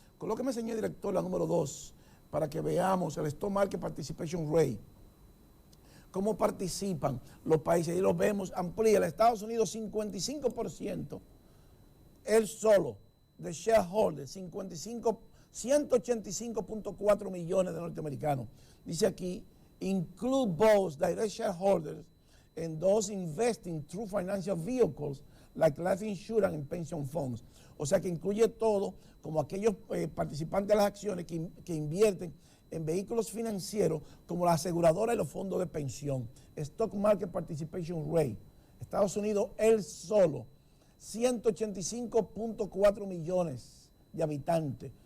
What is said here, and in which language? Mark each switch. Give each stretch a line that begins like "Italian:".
Spanish: Colóqueme, señor director, la número 2, para que veamos el Stock Market Participation Rate. Cómo participan los países, y los vemos, amplía, el Estados Unidos 55%, él solo, de shareholders, 185.4 millones de norteamericanos.
English: Dice aquí, include both direct shareholders and those investing through financial vehicles like life insurance and pension funds.
Spanish: O sea que incluye todo, como aquellos participantes de las acciones que invierten en vehículos financieros como la aseguradora y los fondos de pensión. Stock Market Participation Rate. Estados Unidos, él solo, 185.4 millones de habitantes.